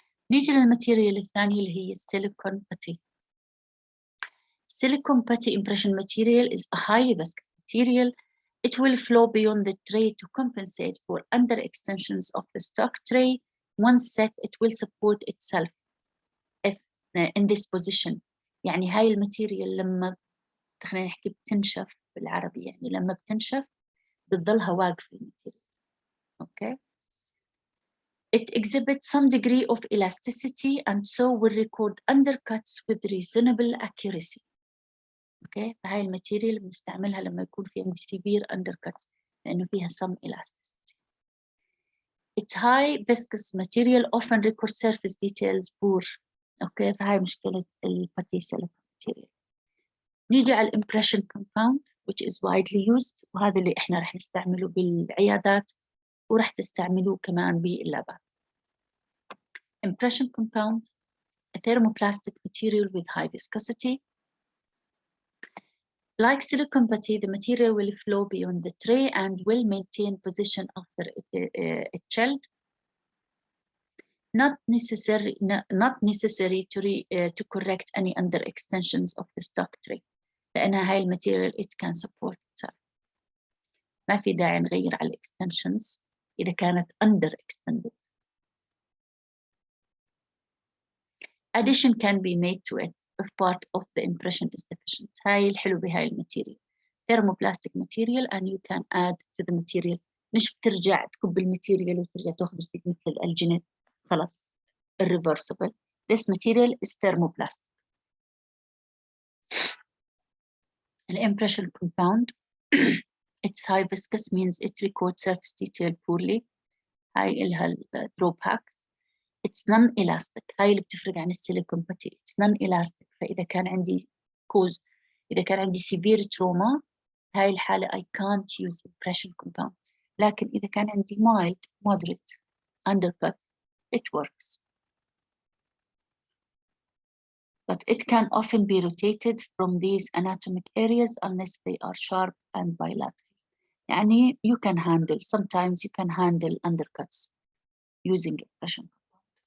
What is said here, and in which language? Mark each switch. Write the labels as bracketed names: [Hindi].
[Arabic] نيجي للماتيريال الثانية اللي هي السيليكون باتي. [English] Silicone putty impression material is a highly viscous material. It will flow beyond the tray to compensate for under extensions of the stock tray. Once set, it will support itself if in this position. [Arabic] يعني هاي الماتيريال لما خلينا نحكي بتنشف بالعربي، يعني لما بتنشف بتظلها واقفة الماتيريال. Okay. [English] It exhibits some degree of elasticity and so will record undercuts with reasonable accuracy. Okay. [Arabic] فهاي الماتيريال بنستعملها لما يكون في عندي [English] severe undercuts [Arabic] لأنه فيها [English] some elasticity. It's high viscous material often record surface details poor. Okay. [Arabic] فهاي مشكلة الباتي silicone material. نيجي على الامبريشن compound [English] which is widely used، [Arabic] وهذا اللي احنا رح نستعمله بالعيادات ورح تستعملوه كمان باللابات. [English] Impression compound, a thermoplastic material with high viscosity. Like silicone putty, the material will flow beyond the tray and will maintain position after it chilled. Not necessary to correct any under extensions of the stock tray. [Arabic] لأنها هاي الماتيريال [English] it can support itself. [Arabic] ما في داعي نغير على extensions إذا كانت under extended. [English] Addition can be made to it if part of the impression is deficient. [Arabic] هاي الحلو بهاي الماتيريال. [English] Thermoplastic material and you can add to the material. [Arabic] مش بترجع تكب الماتيريال وترجع تاخذ جديد مثل الالجينيت خلاص irreversible. [English] This material is thermoplastic. An impression compound it's high viscous means it records surface detail poorly. [Arabic] هاي إلها الدروباكس. [English] it's non-elastic. [Arabic] هاي اللي بتفرق عن السيليكون باتي. [English] it's non-elastic. [Arabic] فإذا كان عندي كوز، إذا كان عندي severe trauma، هاي الحالة [English] I can't use impression compound. [Arabic] لكن إذا كان عندي [English] mild, moderate undercut, it works. But it can often be rotated from these anatomic areas unless they are sharp and bilateral. يعني you can handle, sometimes you can handle undercuts using impression compound.